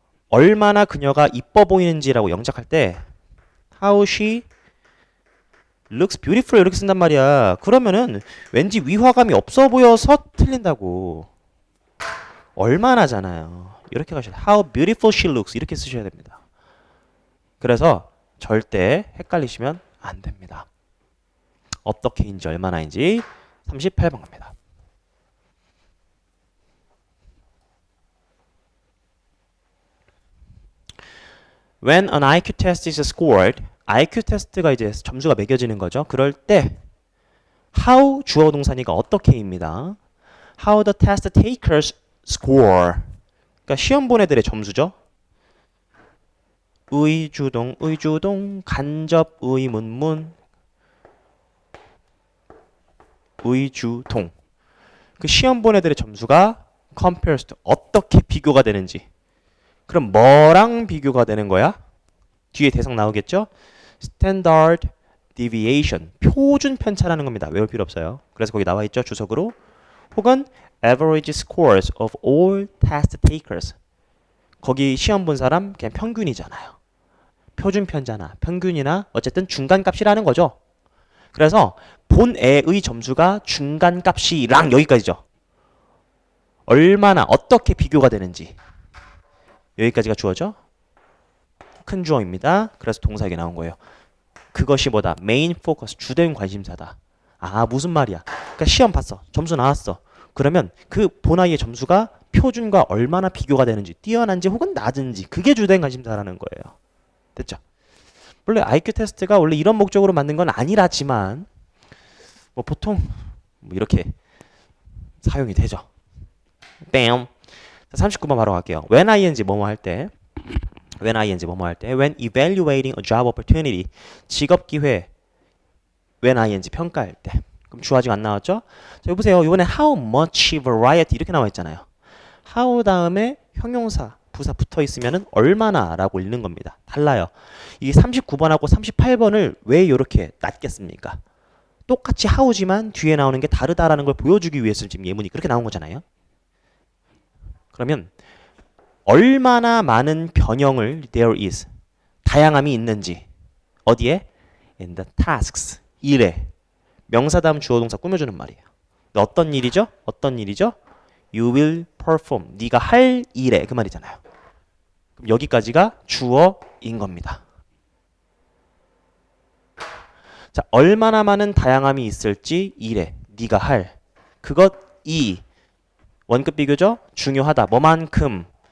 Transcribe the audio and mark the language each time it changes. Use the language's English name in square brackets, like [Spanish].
[Korean] 얼마나 그녀가 이뻐 보이는지라고 영작할 때 [English] how she looks beautiful [Korean] 이렇게 쓴단 말이야. 그러면은 왠지 위화감이 없어 보여서 틀린다고. 얼마나잖아요. 이렇게 가셔야 돼요. [English] How beautiful she looks [Korean] 이렇게 쓰셔야 됩니다. 그래서 절대 헷갈리시면 안 됩니다. 어떻게인지 얼마나인지 38번 갑니다. [English] When an IQ test is scored, [Korean] IQ 테스트가 이제 점수가 매겨지는 거죠. 그럴 때 how 주어 동사니까 어떻게입니다. [English] How the test takers score. [Korean] 그러니까 시험 본 애들의 점수죠. 의주동, 간접, 의문문, 의주동. 그 시험 본 애들의 점수가 [English] compares to [Korean] 어떻게 비교가 되는지. 그럼 뭐랑 비교가 되는 거야? 뒤에 대상 나오겠죠? Standard deviation, 표준 편차라는 겁니다. 외울 필요 없어요. 그래서 거기 나와 있죠, 주석으로. [English] 혹은 average scores of all test takers. [Korean] 거기 시험 본 사람 그냥 평균이잖아요. 표준 편차나 평균이나 어쨌든 중간값이라는 거죠. 그래서 본 애의 점수가 중간값이랑 여기까지죠. 얼마나 어떻게 비교가 되는지. 여기까지가 주어죠. 큰 주어입니다. 그래서 동사에게 나온 거예요. 그것이 뭐다? 메인 포커스, 주된 관심사다. 아, 무슨 말이야? 그러니까 시험 봤어. 점수 나왔어. 그러면 그 본아이의 점수가 표준과 얼마나 비교가 되는지, 뛰어난지 혹은 낮은지, 그게 주된 관심사라는 거예요. 됐죠? 원래 IQ 테스트가 원래 이런 목적으로 만든 건 아니라지만 뭐 보통 뭐 이렇게 사용이 되죠. 뺨. 39번 바로 갈게요. When ing 뭐뭐 할 때, when ing 뭐뭐 할 때, [English] when evaluating a job opportunity, [Korean] 직업 기회, when ing 평가할 때. 그럼 주 아직 안 나왔죠? 자, 보세요. 이번에 [English] how much variety [Korean] 이렇게 나와 있잖아요. how 다음에 형용사, 부사 붙어 있으면은 얼마나라고 읽는 겁니다. 달라요. 이 39번하고 38번을 왜 이렇게 놨겠습니까? 똑같이 how지만 뒤에 나오는 게 다르다라는 걸 보여주기 위해서 지금 예문이 그렇게 나온 거잖아요. 그러면 얼마나 많은 변형을 [English] there is, [Korean] 다양함이 있는지 어디에? [English] in the tasks, [Korean] 일에. 명사 다음 주어 동사 꾸며주는 말이에요. 어떤 일이죠? 어떤 일이죠? [English] You will perform, [Korean] 네가 할 일에 그 말이잖아요. 그럼 여기까지가 주어인 겁니다. 자, 얼마나 많은 다양함이 있을지 일에, 네가 할 그것이 원급 비교죠? 중요하다. 뭐만큼?